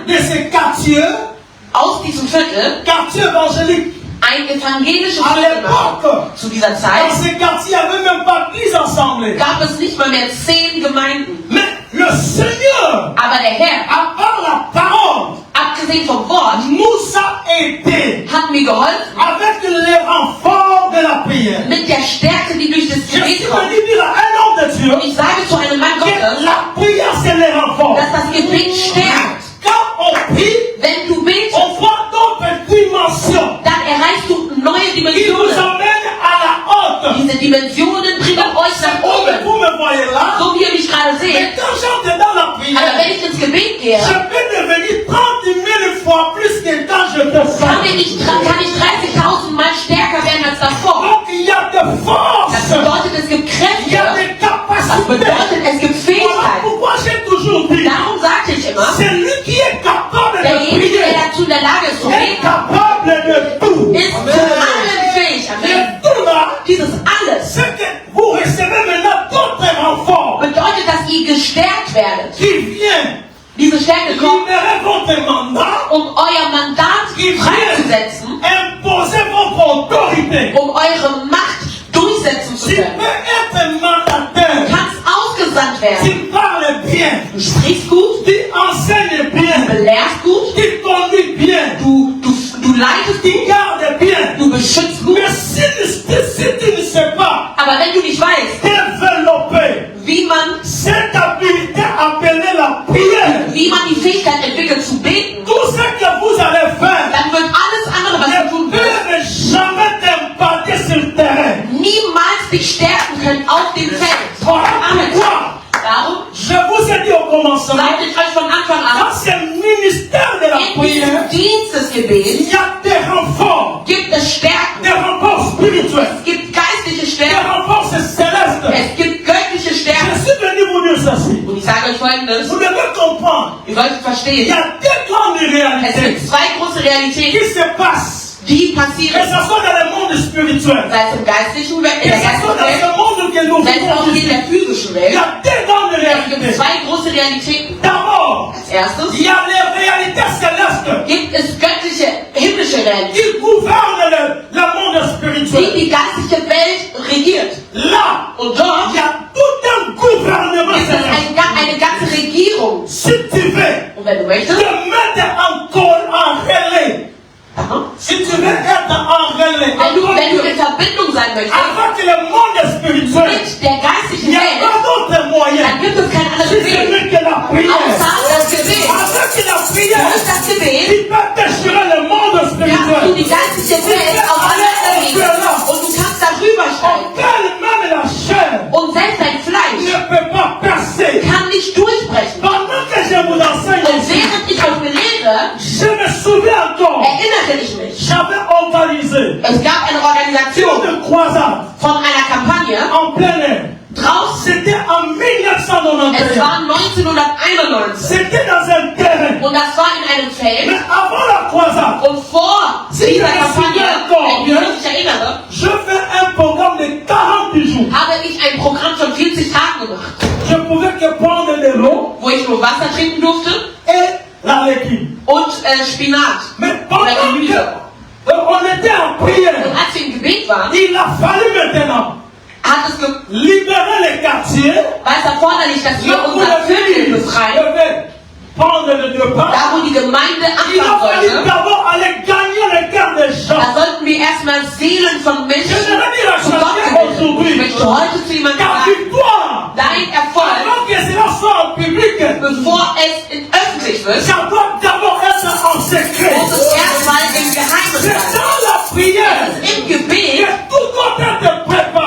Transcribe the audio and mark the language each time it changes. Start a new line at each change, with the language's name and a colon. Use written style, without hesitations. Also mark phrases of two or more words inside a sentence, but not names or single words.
French: de ces quartiers,
German: aus diesem Viertel
French: quartiers évangéliques.
German: ein evangelisches
French: À
German: Viertel mache?
French: l'époque,
German: Zu dieser
French: dans
German: Zeit
French: ces quartiers, il n'y avait même pas 10 assemblées.
German: gab es nicht mal mehr 10 Gemeinden.
French: Mais le Seigneur,
German: Aber der Herr,
French: à part la parole,
German: abgesehen vom Wort,
French: nous a aidés
German: hat mir geholfen
French: avec les renforts de la prière.
German: mit der Stärke, die durch das
French: Je suis
German: Gebet kommt.
French: venu dire à un homme de Dieu
German: Und ich sage zu einem Mann
French: que
German: Gottes,
French: la prière, c'est les renforts.
German: dass das Gebet stärkt.
French: Quand on prie,
German: Wenn du betest,
French: on voit d'autres dimensions
German: dann erreichst du neue
French: qui nous
German: Dimensionen.
French: emmènent à la haute.
German: Diese Dimensionen bringen euch nach
French: Comme
German: oben.
French: vous me voyez là,
German: So wie ihr mich gerade
French: mais
German: seht.
French: quand j'entre dans la
German: Aber
French: prière,
German: wenn ich ins Gebet gehe,
French: je peux devenir 30 000 fois plus que quand je te
German: kann
French: sens.
German: ich 30.000 Mal stärker werden als davor.
French: Donc il y a de
German: Das
French: force,
German: bedeutet, es gibt
French: il y a
German: Kräfte.
French: des
German: Das
French: capacités.
German: bedeutet, es gibt
French: Voilà
German: Fähigkeiten.
French: pourquoi j'ai toujours dit,
German: Darum sagte ich immer,
French: c'est lui qui est capable de
German: derjenige,
French: prier,
German: der dazu in der Lage ist zu
French: est
German: beten,
French: capable de tout.
German: ist zu allem fähig.
French: Amen. Et tout là,
German: Dieses alles
French: c'est que vous recevez maintenant d'autres renforts
German: bedeutet, dass ihr gestärkt werdet.
French: qui viennent
German: Diese Stärke kommt,
French: libérer votre mandat,
German: euer Mandat
French: qui viennent
German: freizusetzen,
French: imposer votre autorité.
German: eure Macht durchsetzen zu
French: Tu
German: können.
French: peux être
German: Du
French: mandataire,
German: kannst ausgesandt werden.
French: tu parles bien,
German: Du sprichst gut,
French: tu enseignes
German: du
French: bien,
German: belehrst gut,
French: tu conduis bien,
German: du leitest
French: tu
German: gut,
French: gardes bien.
German: du beschützt gut.
French: Mais si tu ne sais pas
German: Aber wenn du nicht weißt,
French: développer
German: wie man
French: cette habileté appelée la prière,
German: die Fähigkeit entwickelt zu beten,
French: tout ce que vous allez faire
German: dann wird alles andere, was du
French: ne
German: tun wirst,
French: peut jamais t'impacter sur le terrain.
German: niemals dich stärken können auf dem Feld.
French: Voilà
German: Amen.
French: pourquoi
German: Darum
French: je vous ai dit au commencement,
German: sagte ich euch von Anfang
French: dans
German: an,
French: ce ministère de la
German: in
French: prière,
German: diesem Dienst des Gebets
French: il y a des renforts,
German: gibt es Stärken.
French: des renforts spirituels,
German: Es gibt geistliche
French: des
German: Stärken.
French: renforts célestes.
German: Es gibt göttliche
French: Je
German: Stärken.
French: suis venu vous dire ceci.
German: Und ich sage euch Folgendes,
French: Vous devez comprendre,
German: ihr solltet
French: il y
German: verstehen,
French: a deux grandes
German: es
French: réalités
German: gibt zwei große
French: qui
German: Realitäten,
French: se passent
German: die
French: Que
German: passieren.
French: ce soit dans le monde spirituel,
German: Sei es im geistlichen Welt,
French: que
German: in der
French: ce soit
German: geistlichen Welt,
French: dans ce monde que nous
German: sei es auch
French: vivons,
German: in der physischen
French: il
German: Welt.
French: y a deux grandes
German: Es gibt
French: réalités.
German: zwei große Realitäten.
French: D'abord,
German: Als erstes
French: il y a les réalités célestes
German: gibt es göttliche, himmlische Realitäten,
French: qui gouvernent le monde
German: die
French: spirituel.
German: die geistliche Welt regiert.
French: Là,
German: Und dort
French: il y a tout un gouvernement
German: gibt es
French: céleste.
German: eine ganze Regierung.
French: Si tu veux
German: Und wenn du
French: te
German: möchtest,
French: mettre encore en relais, si tu veux être en relais,
German: wenn du in Verbindung sein möchtest
French: avec le monde spirituel,
German: mit der
French: il
German: geistlichen
French: n'y a
German: Welt,
French: pas d'autre moyen.
German: dann gibt es kein anderes
French: Si ce
German: Weg.
French: n'est que la prière.
German: Außer das Gebet.
French: Avec la prière,
German: Durch das Gebet
French: tu peux déchirer le monde
German: kannst du
French: spirituel.
German: die geistliche Welt aufeinander legen und du kannst darüber steigen.
French: Auquel même la chair
German: Und selbst dein Fleisch
French: ne peut pas percer.
German: kann nicht durchbrechen.
French: Pendant que je vous enseigne
German: Und
French: ici,
German: während ich euch belehre,
French: je me souviens encore,
German: erinnerte ich mich.
French: j'avais organisé
German: Es gab eine Organisation
French: une croisade
German: von einer Kampagne
French: en plein air.
German: draußen.
French: C'était en
German: Es
French: 1991.
German: war 1991
French: C'était dans un terrain.
German: und das war in einem
French: Mais
German: Feld.
French: avant la croisade,
German: Und vor dieser Kampagne, wenn ich mich erinnere,
French: je fais un programme de 40 jours.
German: habe ich ein Programm von 40 Tagen gemacht,
French: Je pouvais que prendre de l'eau
German: wo ich nur Wasser trinken durfte
French: et la légume.
German: und Spinat.
French: Mais pendant qu'on était en prière,
German: Und als wir im Gebet waren,
French: il a fallu maintenant
German: hat es
French: libérer les quartiers.
German: war es erforderlich, dass wir
French: Là où
German: unser
French: les
German: Viertel
French: filles
German: befreien,
French: devaient prendre le repas,
German: da wo die Gemeinde
French: il a
German: anfangen
French: fallu
German: sollte.
French: d'abord aller gagner les cœurs des gens.
German: Da sollten wir erstmal Seelen von
French: Je
German: Menschen
French: voudrais dire à
German: zu Gott
French: chacun
German: gewinnen. Ich
French: aujourd'hui,
German: möchte heute zu jemandem
French: ta
German: sagen,
French: victoire,
German: dein Erfolg,
French: avant que cela soit en public,
German: bevor es öffentlich wird,
French: ça doit d'abord être en secret.
German: muss es erstmal im Geheimen
French: C'est
German: sein.
French: dans la prière
German: Im
French: que
German: Gebet,
French: tout doit être préparé.